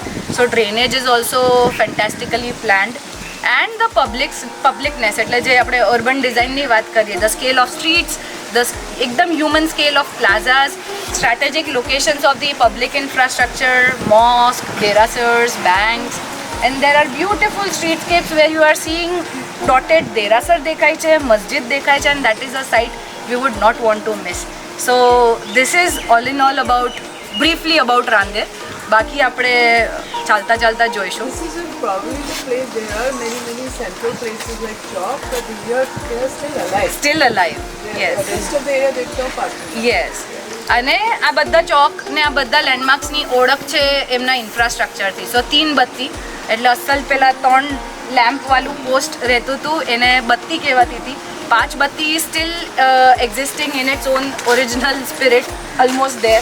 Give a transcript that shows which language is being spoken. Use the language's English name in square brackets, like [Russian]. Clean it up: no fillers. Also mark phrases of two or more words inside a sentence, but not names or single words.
[English] So drainage is also fantastically planned and the publicness, [Gujarati] એટલે જે આપણે અર્બન ડિઝાઇનની વાત કરીએ, [English] the scale of streets, the એકદમ human scale of plazas, strategic locations of the public infrastructure, mosque, derasars, banks, and there are beautiful streetscapes where you are seeing dotted [Gujarati] દેરાસર દેખાય છે, મસ્જિદ દેખાય છે, [English] and that is a sight we would not want to miss. So this is all in all about, briefly about Randeer. [Gujarati] બાકી આપણે ચાલતા ચાલતા જોઈશું. [English] This is probably the place. There are many central places like Chowk, but here they are still alive. Still alive. Yes. The rest of the area there's no parking. yes. [Gujarati] અને આ બધા ચોક ને આ બધા લેન્ડમાર્ક્સની ઓળખ છે એમના ઇન્ફ્રાસ્ટ્રક્ચરથી. સો 3 બત્તી એટલે અસલ પેલા 3 લેમ્પવાળું પોસ્ટ રહેતું હતું એને બત્તી કહેવાતી હતી. [English] 5 બત્તી still existing in its own original spirit, almost there.